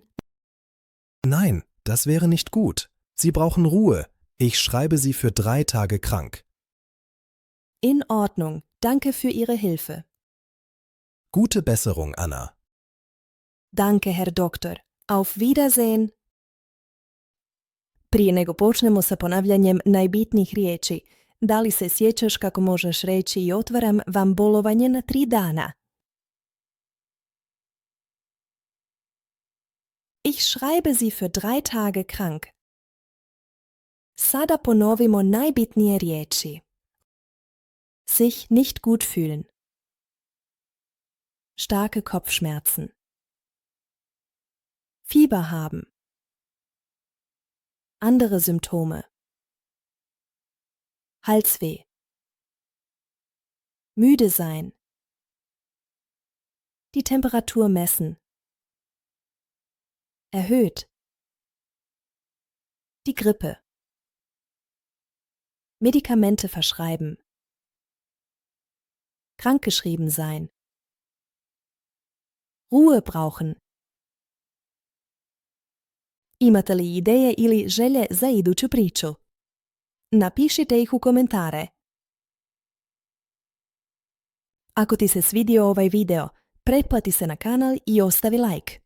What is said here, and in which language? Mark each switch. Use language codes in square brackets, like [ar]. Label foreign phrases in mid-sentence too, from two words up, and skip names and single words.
[de] Nein, das wäre nicht gut. Sie brauchen Ruhe. Ich schreibe Sie für 3 Tage krank. In Ordnung. Danke für Ihre Hilfe. Gute Besserung, Anna. Danke, Herr Doktor. Auf Wiedersehen. [bs] Prije nego počnemo sa ponavljanjem najbitnijih riječi, da li se sjećaš kako možeš reći i otvaram vam bolovanje na 3 dana? [de] Ich schreibe Sie für 3 Tage krank. [bs] Sada ponovimo najbitnije riječi. [de] Sich nicht gut fühlen. Starke Kopfschmerzen. Fieber haben. Andere Symptome. Halsweh. Müde sein. Die Temperatur messen. Erhöht. Die Grippe. Medikamente verschreiben. Krankgeschrieben sein. Ruhe brauchen. [bs] Imate li ideje ili želje za iduću priču? Napišite ih u komentare. Ako ti se svidio ovaj video, pretplati se na kanal i ostavi like.